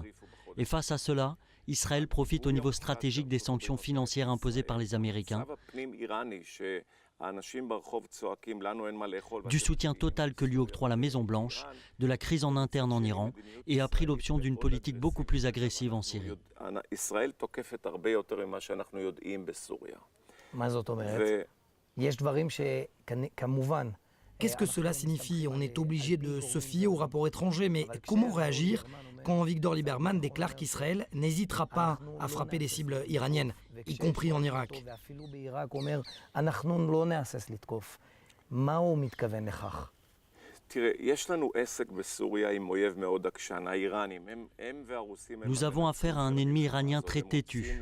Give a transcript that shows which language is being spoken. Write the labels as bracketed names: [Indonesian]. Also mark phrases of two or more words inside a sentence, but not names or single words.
[French] Et face à cela, Israël profite au niveau stratégique des sanctions financières imposées par les Américains. du soutien total que lui octroie la Maison-Blanche, de la crise en interne en Iran et a pris l'option d'une politique beaucoup plus agressive en Syrie. [Hebrew] מה זאת אומרת? יש דברים שכמובן. [French] Qu'est-ce que cela signifie? On est obligé de se fier aux rapports étrangers, mais comment réagir quand Victor Lieberman déclare qu'Israël n'hésitera pas à frapper des cibles iraniennes, y compris en Irak? Nous avons affaire à un ennemi iranien très têtu.